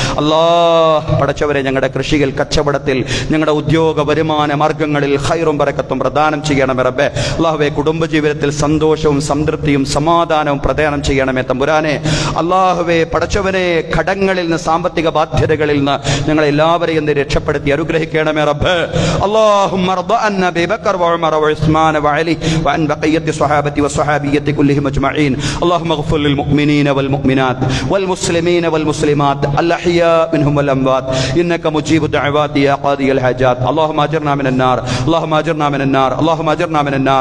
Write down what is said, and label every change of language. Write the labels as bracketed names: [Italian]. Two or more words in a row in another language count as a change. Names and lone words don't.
[Malayalam] പടച്ചവരെ ഞങ്ങളുടെ കൃഷിയിൽ കച്ചവടത്തിൽ ഞങ്ങളുടെ ഉദ്യോഗ വരുമാന മാർഗങ്ങളിൽ ഖൈറും ബറക്കത്തും പ്രദാനം ചെയ്യണമേ റബ്ബേ. അല്ലാഹുവേ കുടുംബജീവിതത്തിൽ സന്തോഷവും സംതൃപ്തിയും സമാധാനവും പ്രദാനം ചെയ്യണമേ തമ്പുരാനെ. അല്ലാഹുവേ പടച്ചവനെ കടങ്ങളിൽ നിന്ന് സാമ്പത്തിക ബാധ്യതകളിൽ നിന്ന് ഞങ്ങളെ എല്ലാവരെയും രക്ഷപ്പെടുത്തി അനുഗ്രഹിക്കണമേ റബ്ബേ. [Arabic] اللهم ارض عن ابي بكر وعمر وعثمان وعلي وعن بقيه الصحابه والصحابيه كلهم اجمعين. اللهم اغفر للمؤمنين والمؤمنات والمسلمين والمسلمات الاحياء منهم والاموات انك مجيب الدعوات يا قاضي الحاجات. اللهم اجرنا من النار اللهم اجرنا من النار اللهم اجرنا من النار.